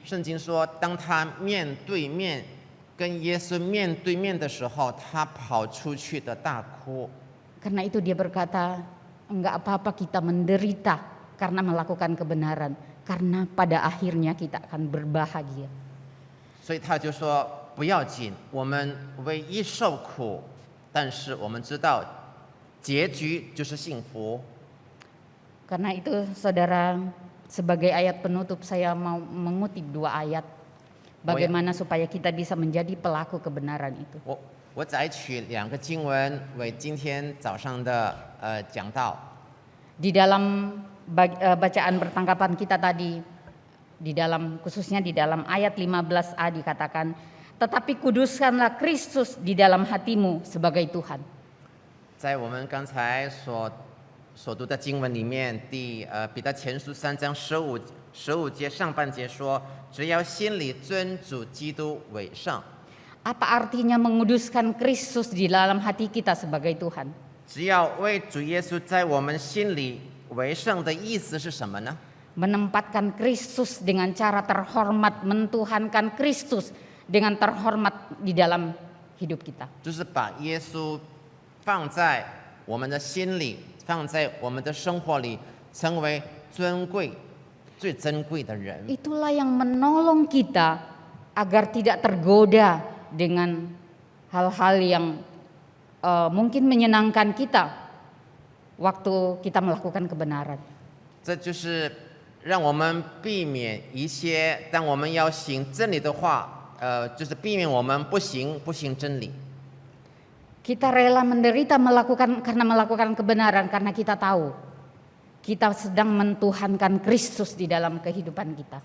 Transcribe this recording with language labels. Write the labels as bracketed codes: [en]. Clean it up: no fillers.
[zh] 圣经说，当他面对面跟耶稣面对面的时候，他跑出去的大哭。 [id] Karena itu dia berkata, enggak apa-apa kita menderita karena melakukan kebenaran, karena pada akhirnya kita akan berbahagia. [zh] 所以他就说不要紧，我们为义受苦，但是我们知道结局就是幸福。 [id] Karena itu saudara, sebagai ayat penutup saya mau mengutip 2 ayat. Bagaimana supaya kita bisa menjadi pelaku kebenaran itu. [zh] 我摘取2个经文为今天早上的讲道。 [id] Di dalam bacaan pertangkapan kita tadi, khususnya di dalam ayat 15a dikatakan, tetapi kuduskanlah Kristus di dalam hatimu sebagai Tuhan. [zh] 在我们刚才所读的经文里面，彼得前书3章15节上半节说，只要心里尊主基督为圣。 [id] Apa artinya menguduskan Kristus di dalam hati kita sebagai Tuhan? [zh] 只要为主耶稣在我们心里为圣的意思是什么呢？ [id] Menempatkan Kristus dengan cara terhormat, mentuhankan Kristus dengan terhormat di dalam hidup kita. [zh] 就是把耶稣放在我们的心里，放在我们的生活里，成为尊贵、最珍贵的人。 [id] Itulah yang menolong kita agar tidak tergoda dengan hal-hal yang mungkin menyenangkan kita waktu kita melakukan kebenaran. [zh] 这就是让我们避免一些，当我们要行真理的话，就是避免我们不行真理。 [id] Kita rela menderita karena melakukan kebenaran, karena kita tahu kita sedang mentuhankan Kristus di dalam kehidupan kita.